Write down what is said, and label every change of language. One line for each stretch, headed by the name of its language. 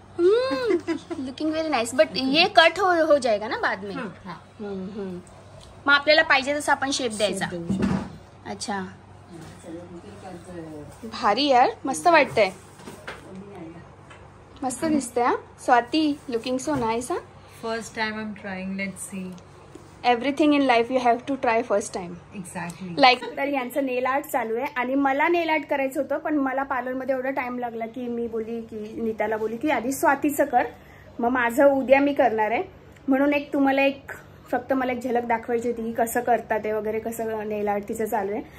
English: looking very nice, but
Hindi: ये cut हो जाएगा ना बाद में.
Marathi: मग आपल्याला पाहिजे तसं आपण शेप द्यायचा. अच्छा, भारी यार, मस्त वाटतंय, मस्त दिसतंय.
English: हा Swati, looking so nice. हा, first time I am trying, let's see. Everything in life you have to try first time. Exactly.
Marathi: Like, तर यांचं नेल आर्ट चालू आहे आणि मला नेल आर्ट करायचं होतं, पण मला पार्लरमध्ये एवढा टाइम लागला की मी बोलली की नीताला बोलली की आधी स्वातीचं कर, मग माझं उद्या मी करणार आहे. म्हणून एक तुम्हाला फक्त मला एक झलक दाखवायची होती की कसं करतात ते वगैरे, कसं नेल आर्ट तिचं चालू आहे.